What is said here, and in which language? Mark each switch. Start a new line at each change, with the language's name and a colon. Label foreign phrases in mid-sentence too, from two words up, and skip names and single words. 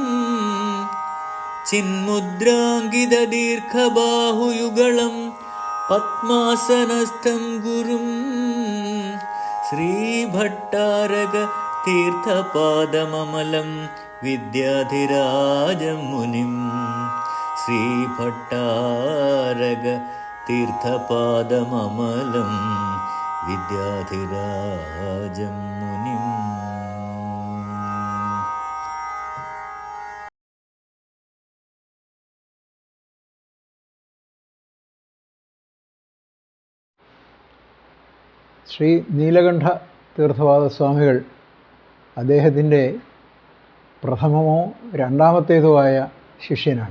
Sanskrit: चिन्मुद्राङ्कितदीर्घबाहुयुगलं पद्मासनस्थं गुरुं श्रीभट्टारक तीर्थपादममलं विद्याधिराजं मुनिं श्रीभट्टारक तीर्थपादममलं विद्याधिराजं मुनिम्.
Malayalam: ശ്രീ നീലകണ്ഠ തീർത്ഥപാദസ്വാമികൾ അദ്ദേഹത്തിൻ്റെ പ്രഥമമോ രണ്ടാമത്തേതോ ആയ ശിഷ്യനാണ്.